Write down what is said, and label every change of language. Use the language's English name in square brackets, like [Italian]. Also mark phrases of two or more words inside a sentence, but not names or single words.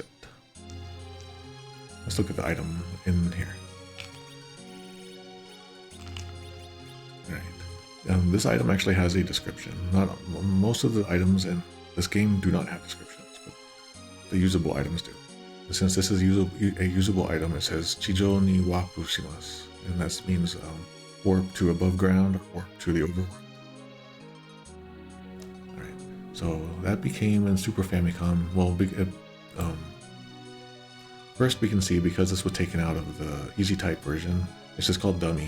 [English] Let's look at the item in here. This item actually has a description. Most of the items in this game do not have descriptions, but the usable items do. And since this is a usable item, it says [Japanese] 地上にワープします, [English] and that means warp to above ground or warp to the overworld. Alright, so that became in Super Famicom. Well, first we can see, because this was taken out of the Easy Type version, it's just called dummy.